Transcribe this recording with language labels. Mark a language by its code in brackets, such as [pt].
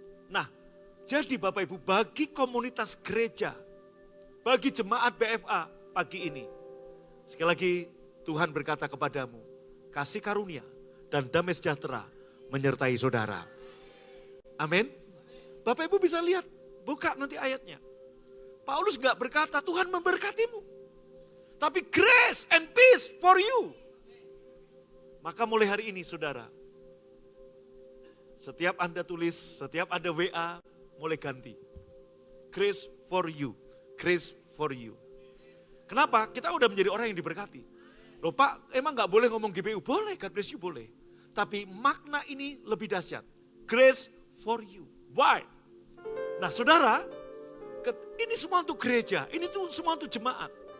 [id] Nah, jadi Bapak Ibu, bagi komunitas gereja, bagi jemaat BFA pagi ini, sekali lagi Tuhan berkata kepadamu, kasih karunia dan damai sejahtera menyertai saudara. Amin. Bapak Ibu bisa lihat, buka nanti ayatnya. Paulus gak berkata Tuhan memberkatimu. Tapi [en] grace and peace for you. [id] Maka mulai hari ini saudara, setiap Anda tulis, setiap Anda WA, mulai ganti. [en] Grace for you, grace for you. [id] Kenapa? Kita udah menjadi orang yang diberkati. Loh Pak, emang gak boleh ngomong GBU? Boleh, [en] God bless you boleh. [id] Tapi makna ini lebih dahsyat. [en] Grace for you. Why? [id] Nah saudara, ini semua untuk gereja, ini tuh semua untuk jemaat.